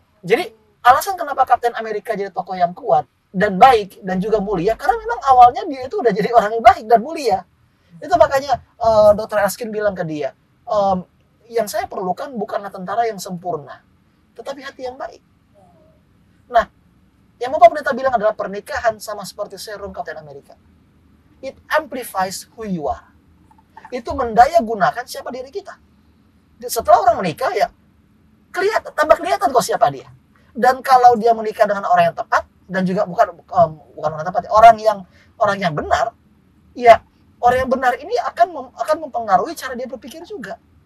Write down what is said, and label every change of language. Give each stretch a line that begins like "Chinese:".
Indonesian: Jadi alasan kenapa Captain America jadi tokoh yang kuat dan baik dan juga mulia, karena memang awalnya dia itu udah jadi orang yang baik dan mulia. Itu makanya Dr. Erskine bilang ke dia, yang saya perlukan bukanlah tentara yang sempurna, tetapi hati yang baik. Nah, yang Bapak Pendeta bilang adalah pernikahan sama seperti serum Captain America.
English: It amplifies who you are.
Indonesian: Itu mendaya gunakan siapa diri kita. Setelah orang menikah ya, tambah kelihatan kok siapa dia. Dan kalau dia menikah dengan orang yang tepat dan juga bukan orang yang tepat, orang yang benar, ya orang yang benar ini akan mempengaruhi cara dia berpikir juga.